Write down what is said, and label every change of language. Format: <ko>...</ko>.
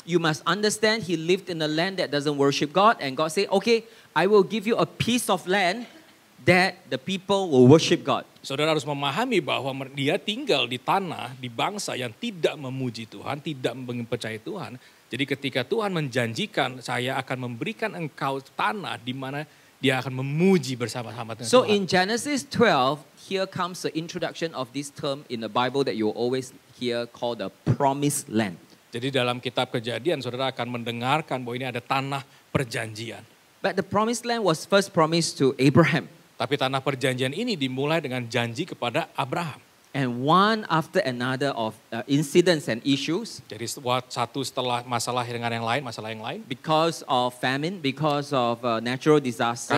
<en>You must understand he lived in a land that doesn't worship God, and God said, okay, I will give you a piece of land that the people will worship God.</en> <id>Saudara harus memahami bahwa dia tinggal di tanah, di bangsa yang tidak memuji Tuhan, tidak mempercayai Tuhan. Jadi ketika Tuhan menjanjikan, saya akan memberikan engkau tanah di mana dia akan memuji bersama-sama dengan</id> <en>So</en> <id>Tuhan.</id> <en>in Genesis 12, here comes the introduction of this term in the Bible that you always hear called the promised land.</en> <id>Jadi dalam kitab Kejadian, saudara akan mendengarkan bahwa ini ada tanah perjanjian.</id> <en>But the promised land was first promised to Abraham.</en> <id>Tapi tanah perjanjian ini dimulai dengan janji kepada Abraham.</id> <en>And one after another of incidents and issues,</en> <id>Jadi satu setelah masalah yang lain,</id> <en>because of famine, because of natural disaster,</en>